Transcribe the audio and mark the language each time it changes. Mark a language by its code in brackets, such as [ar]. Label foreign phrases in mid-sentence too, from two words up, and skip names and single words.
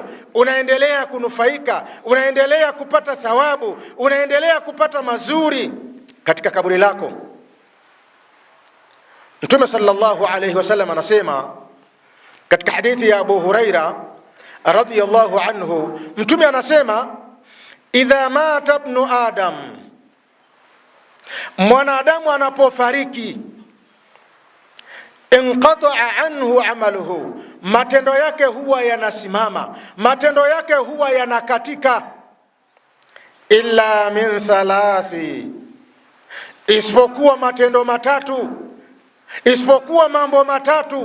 [sw] Unaendelea kunufaika, unaendelea kupata thawabu, unaendelea kupata mazuri katika kaburi lako. Mtume [ar] صلى الله عليه وسلم [sw] anasema katika hadithi ya Abu Huraira [ar] رضي الله عنه, [sw] Mtume anasema, [ar] إذا مات ابن آدم, [sw] mwanadamu anapofariki, [ar] انقطع عنه عمله, [sw] matendo yake huwa yanasimama, matendo yake huwa yanakatika, [ar] إلا من ثلاث, [sw] isipokuwa matendo matatu, isipokuwa mambo matatu.